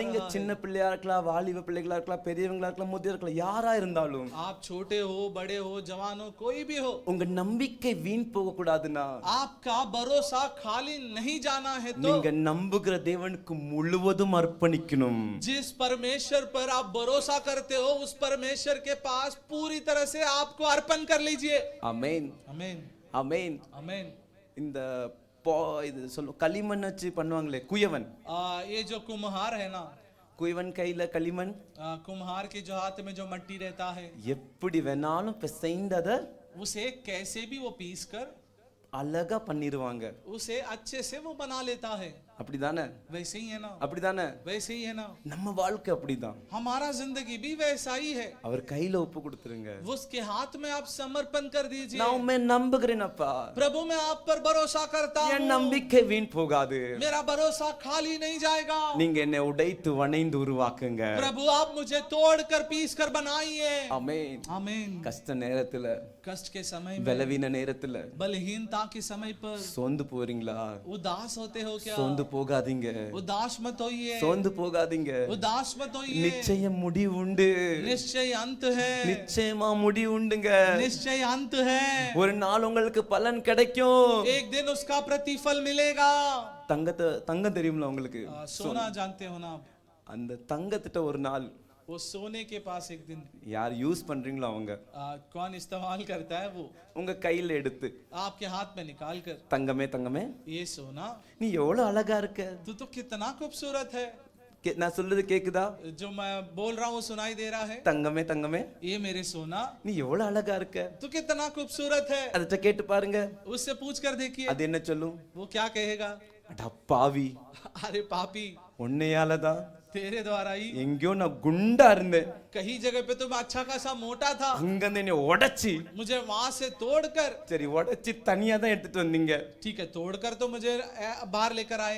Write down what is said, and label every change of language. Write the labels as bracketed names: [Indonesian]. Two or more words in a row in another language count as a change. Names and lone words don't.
[Tamil] நீங்க [Hindi] रहा है? [Tamil] சின்ன பிள்ளையா இருக்கலாம், வாலிப பிள்ளைகளா இருக்கலாம், பெரியவங்களா இருக்கலாம், முதியோர் இருக்கலாம், யாரா இருந்தாலும் [Hindi] आप छोटे हो, बड़े हो, जवान हो, कोई भी हो, [Tamil] உங்க நம்பிக்கை வீண் போக கூடாதுன்னா [Hindi] आपका भरोसा खाली नहीं जाना है तो [Tamil] நீங்க நம்புகிற தேவனுக்கு முழுவதும் அர்ப்பணிக்கணும். [Hindi] जिस परमेश्वर पर आप भरोसा करते हो उस परमेश्वर के पास पूरी तरह से आपको अर्पण कर लीजिए. [Tamil] ஆமென். [Hindi] आमीन. [Tamil] ஆமென். [Hindi] आमीन. [Tamil] இந்த இது சொல்ல களிமண் வச்சு பண்ணுவாங்களே குயவன். [Hindi] ये जो कुम्हार है ना, [Tamil] குயவன் கையில களிமண் [Hindi] कुम्हार के जो हाथ में जो मट्टी रहता है [Tamil] எப்படி வேணாலும் பிசைந்தத [Hindi] उसे कैसे भी वो पीस कर [Tamil] அழகா பண்ணிடுவாங்க. [Hindi] उसे अच्छे से वो बना लेता है. [Tamil] அப்படிதானே? [Hindi] वैसे ही है ना. [Tamil] அப்படிதானே? [Hindi] वैसे ही है ना. [Tamil] நம்ம வாழ்க்கை அப்படிதான். [Hindi] हमारा जिंदगी भी वैसा ही है. [Tamil] அவர் கையில ஒப்பு கொடுத்துருங்க. [Hindi] उसके हाथ में आप समर्पण कर दीजिए. [Tamil] நான் உம்மை நம்புகிறேனப்பா. [Hindi] प्रभु मैं आप पर भरोसा करता [Tamil] என் [Hindi] हूँ. [Tamil] நம்பிக்கை வீண் போகாது. [Hindi] मेरा भरोसा खाली नहीं जाएगा. [Tamil] நீங்க என்னை உடைத்து வணைந்து உருவாக்குங்க. [Hindi] प्रभु आप मुझे तोड़ कर पीस कर बनाइए. [Tamil] ஆமென். [Hindi] आमीन. [Tamil] கஷ்ட நேரத்துல, [Hindi] कष्ट के समय में, [Tamil] பலவீன நேரத்துல [Hindi] बलहीनता के समय पर [Tamil] சோர்ந்து போறீங்களா? [Hindi] उदास होते हो क्या? [Tamil] சோர்ந்து போகாதீங்க. [Hindi] उदास मत होइए. [Tamil] சோர்ந்து போகாதீங்க. [Hindi] उदास मत होइए. [Tamil] நிச்சயம் முடிவு உண்டு. [Hindi] निश्चय अंत है. [Tamil] நிச்சயமா முடிவு உண்டுங்க. [Hindi] निश्चय अंत है. [Tamil] ஒரு நாள் உங்களுக்கு பலன் கிடைக்கும். [Hindi] एक दिन उसका प्रतिफल मिलेगा. [Tamil] தங்கம் தெரியும்ல உங்களுக்கு? [Hindi] सोना जानते हो ना आप? [Tamil] அந்த தங்கத்திட்ட ஒரு நாள் [Hindi] वो सोने के पास एक दिन [Tamil] யார் யூஸ் பண்றீங்களோ அவங்க [Hindi] कौन इस्तेमाल करता है वो [Tamil] உங்க கையில எடுத்து [Hindi] आपके हाथ में निकाल कर, [Tamil] தங்கமே தங்கமே [Hindi] ये सोना [Tamil] நீ எவ்வளவு அழகா இருக்க. [Hindi] तू तो कितना खूबसूरत है. [Tamil] நான் சொல்றது கேக்குதா? [Hindi] जो मैं बोल रहा हूँ सुनाई दे रहा है? [Tamil] தங்கமே தங்கமே [Hindi] ये मेरे सोना [Tamil] நீ எவ்வளவு அழகா இருக்க. [Hindi] तू कितना खूबसूरत है. [Tamil] அதட்ட கேட்டு பாருங்க. [Hindi] उससे पूछ कर देखिए [Tamil] அது என்ன சொல்லும்? [Hindi] वो क्या कहेगा? [Tamil] அட பாவி, [Hindi] अरे पापी, [Tamil] உன்னையாலதான் [Hindi] तेरे द्वारा ही [Tamil] எங்கேயோ நான் குண்டா இருந்தேன். [Hindi] कहीं जगह पे तो मैं अच्छा खासा मोटा था, [Tamil] அங்க என்னை உடைச்சி, [Hindi] मुझे वहां से तोड़कर, [Tamil] சரி உடைச்சி தனியா தான் எடுத்துட்டு வந்தீங்க. [Hindi] ठीक है तोड़कर तो मुझे बाहर लेकर आए,